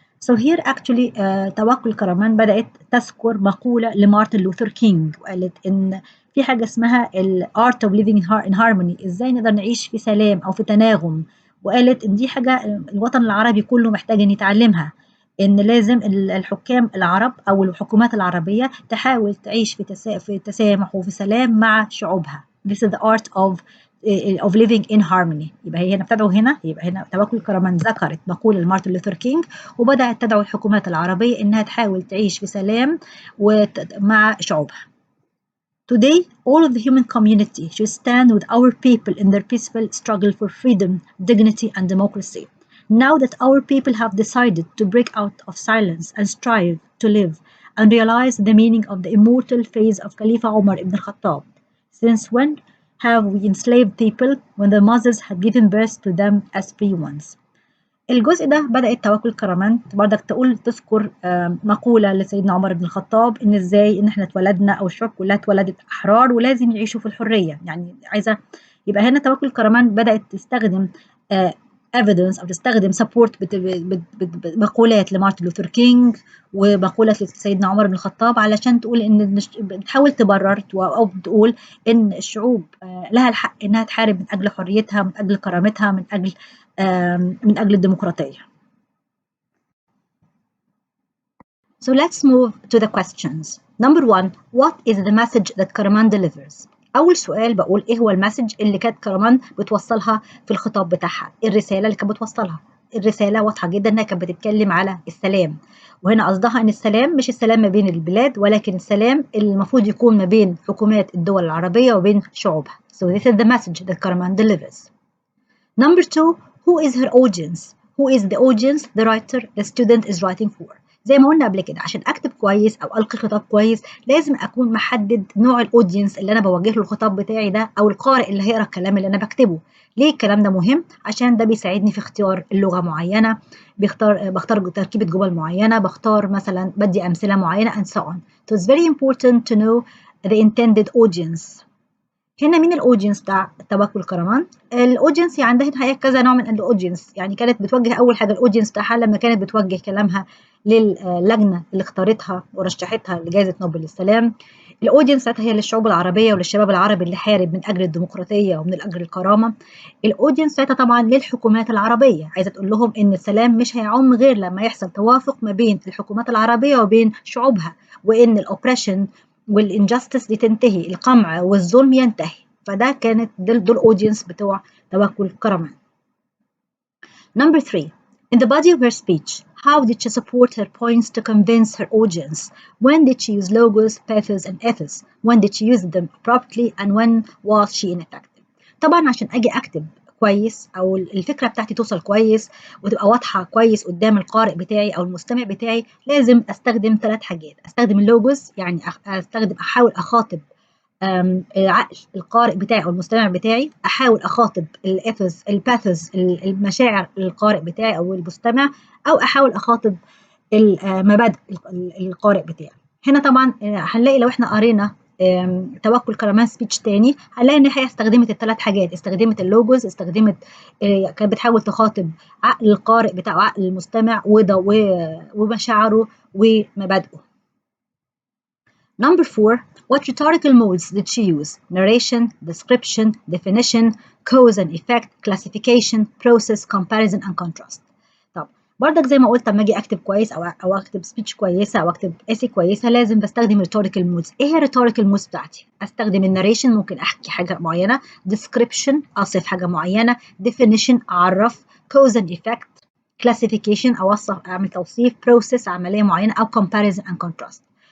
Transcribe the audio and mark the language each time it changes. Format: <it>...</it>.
<en>So here actually</en> <ar>توكل كرمان بدأت تذكر مقولة لمارتن لوثر كينج، وقالت إن في حاجة اسمها ال</ar> <en>art of living in harmony،</en> <ar>إزاي نقدر نعيش في سلام أو في تناغم، وقالت إن دي حاجة الوطن العربي كله محتاج إن يتعلمها، إن لازم الحكام العرب أو الحكومات العربية تحاول تعيش في تسامح وفي سلام مع شعوبها.</ar> <en>This is the art of living in harmony.</en> <ar>يبقى هي هنا بتدعو يبقى هنا توكل كرمان ذكرت مقولة لمارتن لوثر كينج وبدأت تدعو الحكومات العربية إنها تحاول تعيش في سلام مع شعوبها.</ar> <en>Today, all of the human community should stand with our people in their peaceful struggle for freedom, dignity, and democracy. Now that our people have decided to break out of silence and strive to live and realize the meaning of the immortal phrase of Khalifa Umar ibn al-Khattab, since when have we enslaved people when the mothers had given birth to them as free ones?</en> <ar>الجزء ده بدأت توكل كرمان برضك تذكر مقولة لسيدنا عمر بن الخطاب إن إزاي إن إحنا اتولدنا أو الشعوب كلها اتولدت أحرار ولازم يعيشوا في الحرية، يعني عايزة يبقى هنا توكل كرمان بدأت تستخدم evidence أو تستخدم support مقولات لمارتن لوثر كينج ومقولة لسيدنا عمر بن الخطاب علشان تقول إن بتحاول تبرر أو بتقول إن الشعوب لها الحق إنها تحارب من أجل حريتها، من أجل كرامتها، من أجل الديمقراطية.</ar> <en>So let's move to the questions. Number one, what is the message that Karaman delivers?</en> <ar>أول سؤال بقول إيه هو المسج اللي كانت كرمان بتوصلها في الخطاب بتاعها؟ الرسالة اللي كانت بتوصلها. الرسالة واضحة جدا إنها كانت بتتكلم على السلام، وهنا قصدها إن السلام مش السلام ما بين البلاد ولكن السلام اللي المفروض يكون ما بين حكومات الدول العربية وبين شعوبها.</ar> <en>So this is the message that Karaman delivers. Number two, who is her audience? Who is the audience the writer, the student is writing for?</en> <ar>زي ما قلنا قبل كده عشان أكتب كويس أو ألقي خطاب كويس لازم أكون محدد نوع الأودينس اللي أنا بوجه له الخطاب بتاعي ده أو القارئ اللي هيقرأ الكلام اللي أنا بكتبه. ليه الكلام ده مهم؟ عشان ده بيساعدني في اختيار اللغة معينة، بختار تركيبة جمل معينة، بختار مثلا بدي أمثلة معينة</ar> <en>and so on. So it's very important to know the intended audience.</en> <ar>هنا مين الاودينس بتاع توكل كرمان؟ الاودينس عندها هي كذا نوع من الاودينس، يعني كانت بتوجه اول حاجه الاودينس بتاعها لما كانت بتوجه كلامها للجنه اللي اختارتها ورشحتها لجائزه نوبل للسلام. الاودينس بتاعتها هي للشعوب العربيه وللشباب العربي اللي حارب من اجل الديمقراطيه ومن اجل الكرامه. الاودينس بتاعتها طبعا للحكومات العربيه، عايزه تقول لهم ان السلام مش هيعم غير لما يحصل توافق ما بين الحكومات العربيه وبين شعوبها، وان الاوبريشن والانجستس دي تنتهي، القمع والظلم ينتهي. فده كانت دول اودينس بتوع توكل كرمان.</ar> <en>Number three, in the body of her speech, how did she support her points to convince her audience? When did she use logos, pathos, and ethos? When did she use them properly? And when was she ineffective?</en> <ar>طبعا عشان اجي اكتب كويس او الفكره بتاعتي توصل كويس وتبقى واضحه كويس قدام القارئ بتاعي او المستمع بتاعي لازم استخدم 3 حاجات. استخدم اللوجوز، يعني احاول اخاطب عقل القارئ بتاعي او المستمع بتاعي، احاول اخاطب الاثوس الباثوس المشاعر القارئ بتاعي او المستمع، او احاول اخاطب مبادئ القارئ بتاعي. هنا طبعا هنلاقي لو احنا قرينا توكل كرمان سبيتش تاني هنلاقي ان هي استخدمت ال3 حاجات، استخدمت اللوجوز، استخدمت كانت بتحاول تخاطب عقل القارئ بتاعه، عقل المستمع ومشاعره ومبادئه.</ar> <en>Number 4, what rhetorical modes did she use? Narration, description, definition, cause and effect, classification, process, comparison and contrast.</en> <ar>طب برضك زي ما قلت لما اجي اكتب كويس او اكتب سبيتش كويسه او اكتب اسي كويسه لازم بستخدم rhetorical modes. ايه هي rhetorical modes بتاعتي؟ استخدم الناريشن، ممكن احكي حاجه معينه، description اصف حاجه معينه، definition اعرف، cause and effect classification اوصف اعمل توصيف، process عمليه معينه، او comparison and contrast.</ar>